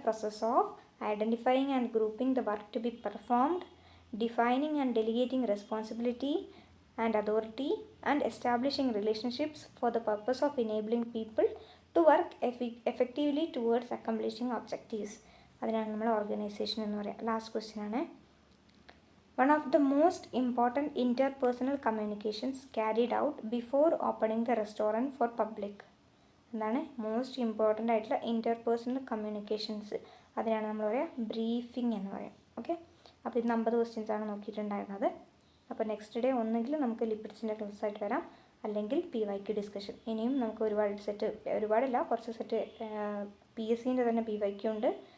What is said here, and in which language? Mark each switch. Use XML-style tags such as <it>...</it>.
<en>Process of identifying and grouping the work to be performed, defining and delegating responsibility and authority and establishing relationships for the purpose of enabling people to work effectively towards accomplishing objectives.</en> <ml>അതിനാണ് നമ്മൾ organisation എന്ന് പറയാം. Last question ആണ്.</ml> <en>One of the most important interpersonal communications carried out before opening the restaurant for public.</en> <ml>എന്താണ്? Most important ആയിട്ടുള്ള interpersonal communications. അതിനാണ് നമ്മൾ പറയുക ബ്രീഫിംഗ് എന്ന് പറയാം. ഓക്കെ. അപ്പോൾ ഇത് 50 ക്വസ്റ്റ്യൻസാണ് നോക്കിയിട്ടുണ്ടായിരുന്നത്. അപ്പോൾ നെക്സ്റ്റ് ഡേ ഒന്നെങ്കിൽ നമുക്ക് ലിപ്പിഡ്സിൻ്റെ ക്ലാസ് ആയിട്ട് വരാം, അല്ലെങ്കിൽ PYQ ഡിസ്കഷൻ. ഇനിയും നമുക്ക് ഒരുപാടില്ല കുറച്ച് സെറ്റ് PSCൻ്റെ തന്നെ PYQ ഉണ്ട്.</ml>